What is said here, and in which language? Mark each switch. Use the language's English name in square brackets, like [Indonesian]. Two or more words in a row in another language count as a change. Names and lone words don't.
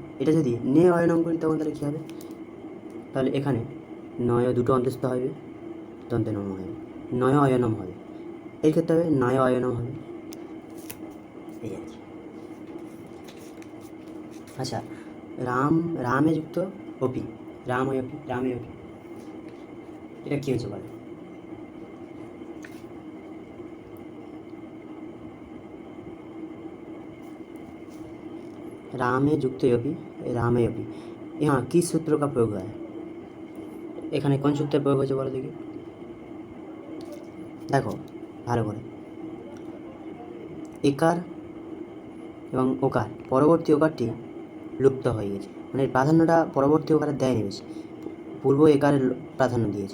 [Bangla] এটা যদি নে অয়নম করি তখন তাহলে কী হবে? তাহলে এখানে নয় দুটো অন্তস্থ হবে, দন্তে নম হবে, নয় অয়নম হবে। এই ক্ষেত্রে হবে নয় অয়নম হবে, এই আর কি। আচ্ছা, [Sanskrit] রামে যুক্ত অপি, [Bangla] রাম হয় অপি, [Sanskrit] রামে অপি, [Bangla] এটা কী হয়েছে বলো? [Sanskrit] रामे युक्त अपि, रामे अपि, [Hindi] यहाँ किस सूत्र का प्रयोग हुआ है? [Bangla] এখানে কোন সূত্রের প্রয়োগ হয়েছে বলো দেখি? দেখো ভালো করে, একার এবং ওকার, পরবর্তী ওকারটি লুপ্ত হয়ে গেছে, মানে প্রাধান্যটা পরবর্তী ওকারে দেয়নি বেশি, পূর্ব একারের প্রাধান্য দিয়েছে।